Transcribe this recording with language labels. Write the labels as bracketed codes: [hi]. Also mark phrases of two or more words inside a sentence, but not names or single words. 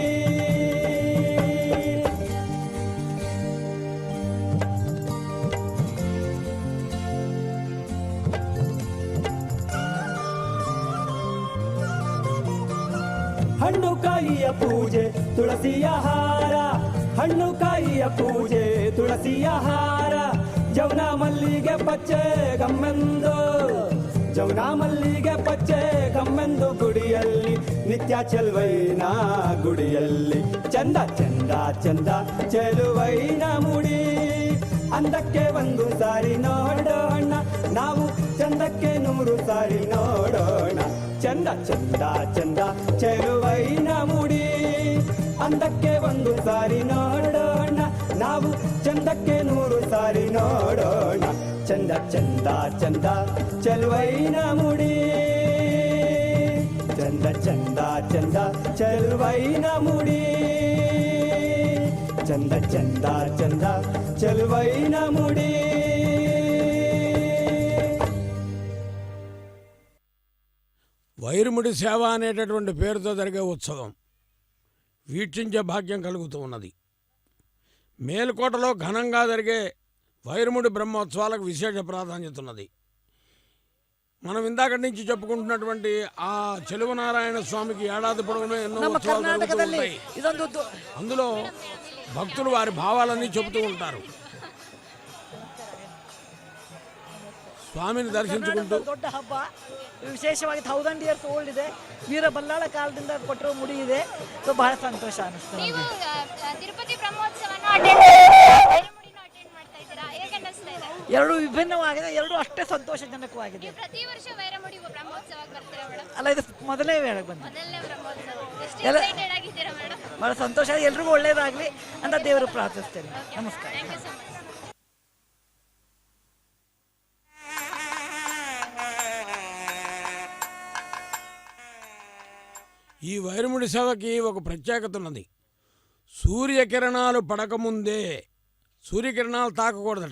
[kn] ಹಣ್ಣು ಕಾಯಿಯ ಪೂಜೆ ತುಳಸಿಯ ಹಾರ ಹಣ್ಣು ಕಾಯಿಯ ಪೂಜೆ ತುಳಸಿಯ ಹಾರ ಜವನ ಮಲ್ಲಿಗೆ ಪಚ್ಚೆ ಗಮ್ಮೆಂದು ಜವನ ಮಲ್ಲಿಗೆ ಪಚ್ಚೆ ಗಮ್ಮೆಂದು ಗುಡಿಯಲ್ಲಿ ನಿತ್ಯ ಚೆಲುವೈನ ಗುಡಿಯಲ್ಲಿ ಚಂದ ಚಂದ ಚಂದ ಚೆಲುವೈನ ಮುಡಿ ಅಂದಕ್ಕೆ ಒಂದು ಸಾರಿ ನೋಡೋಣ ನಾವು ಚಂದಕ್ಕೆ 100 ಸಾರಿ ನೋಡೋಣ ಚಂದ ಚಂದ ಚಂದ ಚೆಲುವೈನ ಮುಡಿ ಅಂದಕ್ಕೆ ಒಂದು ಸಾರಿ ನೋಡೋಣ ನಾವು ಚಂದಕ್ಕೆ 100 ಸಾರಿ ನೋಡೋಣ ಚಂದ ಚಂದ ಚಂದ ಚೆಲುವೈನ ಮುಡಿ ಚಂದ ಚಂದ ಚಂದ ಚೆಲುವೈನ ಮುಡಿ ಚಂದ ಚಂದ ಚಂದ ಚೆಲುವೈನ ಮುಡಿ. [te] వైరుముడి సేవ అనేటటువంటి పేరుతో జరిగే ఉత్సవం వీక్షించే భాగ్యం కలుగుతూ ఉన్నది. మేల్కోటలో ఘనంగా జరిగే వైరుముడి బ్రహ్మోత్సవాలకు విశేష ప్రాధాన్యత ఉన్నది. మనం ఇందాక నుంచి చెప్పుకుంటున్నటువంటి ఆ చెలువనారాయణ స్వామికి ఏడాది పొడవునా ఎన్నో ఉత్సవాలు జరుగుతూ ఉంటాయి. అందులో భక్తులు వారి భావాలన్నీ చెబుతూ ఉంటారు. [kn] ಸ್ವಾಮಿನ ದರ್ಶಿಸಿಕೊಂಡು ದೊಡ್ಡ ಹಬ್ಬ, ವಿಶೇಷವಾಗಿ 1000 [en] years old [kn] ಇದೆ. ವೀರ ಬಲ್ಲಾಳ ಕಾಲದಿಂದ ಕೊಟ್ಟಿರೋ ಮುಡಿ ಇದೆ. ಸೊ ಬಹಳ ಸಂತೋಷ ಅನಿಸ್ತದೆ. ನೀವು ತಿರುಪತಿ ಬ್ರಹ್ಮೋತ್ಸವನ ಅಟೆಂಡ್ ಮಾಡ್ತಾ ಇದ್ದೀರಾ, ಹೇಗೆ ಅನಿಸ್ತಾ ಇದೆ? ಎರಡು ವಿಭಿನ್ನವಾಗಿದೆ, ಎರಡು ಅಷ್ಟೇ ಸಂತೋಷಜನಕವಾಗಿದೆ. ಪ್ರತಿ ವರ್ಷ ವೈರಮುಡಿ ಬ್ರಹ್ಮೋತ್ಸವಕ್ಕೆ ಬರ್ತೀರಾ ಮೇಡಮ್? ಅಲ್ಲ, ಇದು ಮೊದಲನೇ ವೇಳೆ ಬಂದು ಮೊದಲನೇ ಬ್ರಹ್ಮೋತ್ಸವ. ಎಷ್ಟು ಎಕ್ಸೈಟೆಡ್ ಆಗಿದ್ದೀರಾ ಮೇಡಮ್? ಬಹಳ ಸಂತೋಷ, ಎಲ್ರಿಗೂ ಒಳ್ಳೇದಾಗ್ಲಿ ಅಂತ ದೇವರು ಪ್ರಾರ್ಥಿಸ್ತೇನೆ. ನಮಸ್ಕಾರ. [en] thank you so much. [te] ఈ వైరముడి సేవకి ఒక ప్రత్యేకత ఉన్నది. సూర్యకిరణాలు పడకముందే, సూర్యకిరణాలు తాకకూడదట.